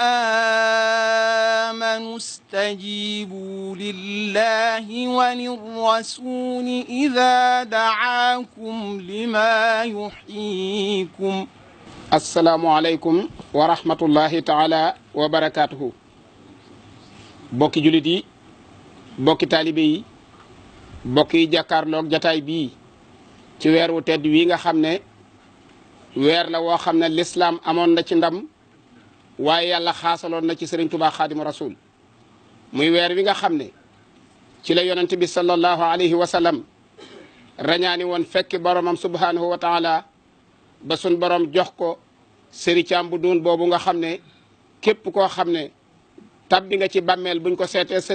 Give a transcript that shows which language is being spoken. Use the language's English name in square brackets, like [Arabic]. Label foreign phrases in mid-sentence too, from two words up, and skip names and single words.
[Arabic] آمنوا استجيبوا لله وللرسول إذا دعاكم لما يحييكم السلام عليكم ورحمة الله تعالى وبركاته [Wolof] بوكي جلدي bokki taalibe yi bokk yi jàkkaarloog jataay bii ci weer wu tedd wi nga xam ne weer la woo xam ne lislaam amoon na ci ndam waaye yàlla xaasaloon na ci sëriñ Tuubaa xaadimu rasul muy weer wi nga xam ne ci la yonent bi [Arabic] صلى الله عليه وسلم [Wolof] rañaani woon fekki boromam [Arabic] سبحانه وتعالى [Wolof] ba sun borom jox ko sëri caam bu doon boobu nga xam ne képp koo xam ne tabbi nga ci bàmmeel buñ ko seetee sa